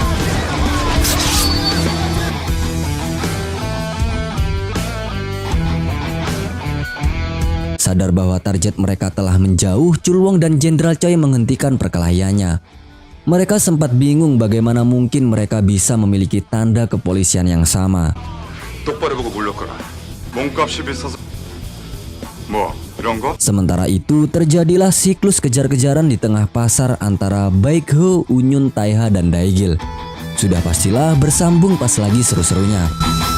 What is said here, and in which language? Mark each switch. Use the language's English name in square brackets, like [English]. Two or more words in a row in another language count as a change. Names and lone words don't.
[Indonesian] Sadar bahwa target mereka telah menjauh, Chulwong dan Jenderal Choi menghentikan perkelahiannya. Mereka sempat bingung bagaimana mungkin mereka bisa memiliki tanda kepolisian yang sama. [Korean] 똑바로 보고 물러거라 몸값이 비싸서 뭐 이런 거? [Indonesian] Sementara itu terjadilah siklus kejar-kejaran di tengah pasar antara Baekho, Unyun, Taiha, dan Daigil. Sudah pastilah bersambung pas lagi seru-serunya.